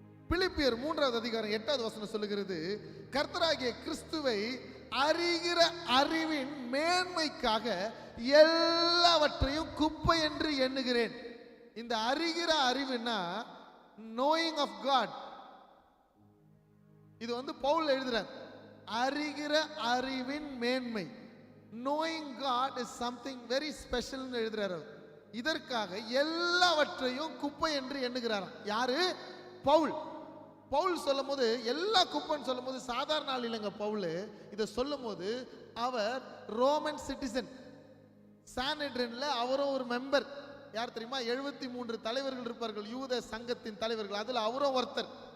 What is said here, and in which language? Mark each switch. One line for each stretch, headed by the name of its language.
Tamil: பிலிப்பியர் 3வது அதிகாரம் 8வது வசனம் சொல்லுகிறது, கர்த்தராகிய கிறிஸ்துவை அறிகிற அறிவின் மேன்மைக்காக எல்லாவற்றையும் குப்பை என்று எண்ணுகிறேன். இந்த அறிகிற அறிவுனா
English: knowing of God.
Tamil: இது பவுல் எழுதுறார். அறிகிற அறிவின் மேன்மை,
English: knowing God is something very special
Tamil: ன்னு எழுதுறார். இதற்காக எல்லாவற்றையும் குப்பை என்று எண்ணுகிறாராம். யாரு? பவுல். பவுல் சொல்லும் போது எல்லா குப்பைன்னு சொல்லும் போது சாதாரண ஆள் இல்லைங்க. பவுல் இதை சொல்லும் போது அவர் ரோமன் சிட்டிசன். சானெட்ரின்ல அவரும் ஒரு மெம்பர். யார் தெரியுமா? 73 தலைவர்கள் இருப்பார்கள், யூத சங்கத்தின் தலைவர்கள். அதுல அவரும் ஒருத்தர்.